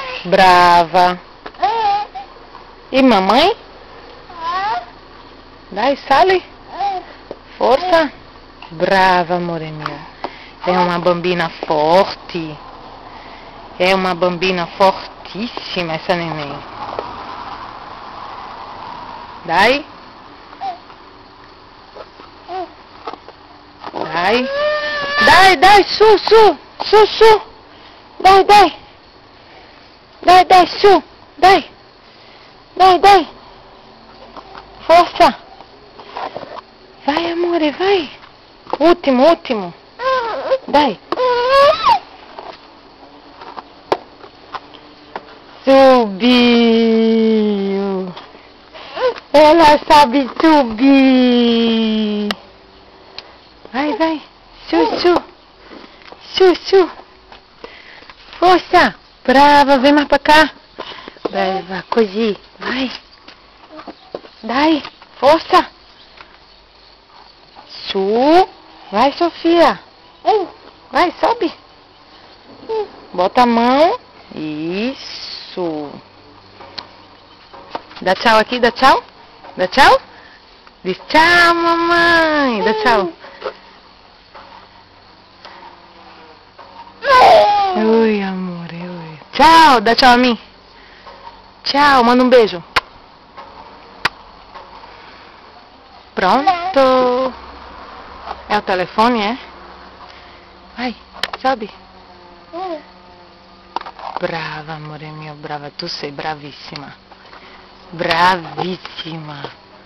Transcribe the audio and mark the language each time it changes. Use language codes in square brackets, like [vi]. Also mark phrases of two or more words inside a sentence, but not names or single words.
[pt] Brava. E mamãe? [it] Dai, sali. Força. Brava, amore mio. [pt] É uma bambina forte. É uma bambina fortíssima essa neném. [it] Dai. Dai. Dai, dai, su, su. Su, su. Dai, dai. Dai, dai, su. Dai. Dai, dai. [pt] Força. Vai, amore, vai. Último, último. Dai. Subiu. Ela sabe subir. Vai, vai. [it] Su, su. Su, su. [pt] Força. Brava, vem mais pra cá. [it] Brava, così. Vai. Dai. [pt] Força. Su. Vai, Sofia. Vai, sobe. Bota a mão. Isso. Dá tchau aqui, dá tchau. Dá tchau. Diz tchau, mamãe. Dá tchau. Oi, amor. Oi. Tchau, dá tchau a mim. Tchau, manda um beijo. Pronto. É o telefone, é? Vai, sobe. [it] Brava, amore mio, brava. Tu sei bravissima. Bravissima.